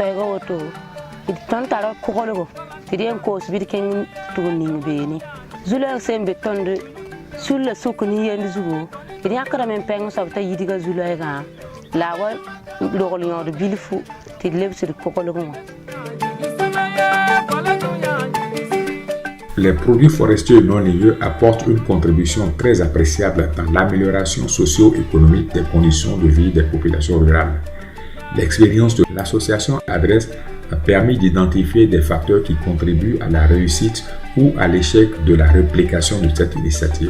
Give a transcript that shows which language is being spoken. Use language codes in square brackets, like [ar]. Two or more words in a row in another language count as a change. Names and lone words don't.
[mos] ega woto ton tara kokologo idien kos bidken tugni beni zula sembe tonde sulla sukni yendi zugo idien akara men peng sabta yidiga zula ega lawa logolion de bilfu ti lebsir kokologo. [fr] Les produits forestiers non lieux apportent une contribution très appréciable dans l'amélioration socio-économique des conditions de vie des populations rurales. L'expérience de l'association Adresse a permis d'identifier des facteurs qui contribuent à la réussite ou à l'échec de la réplication de cette initiative.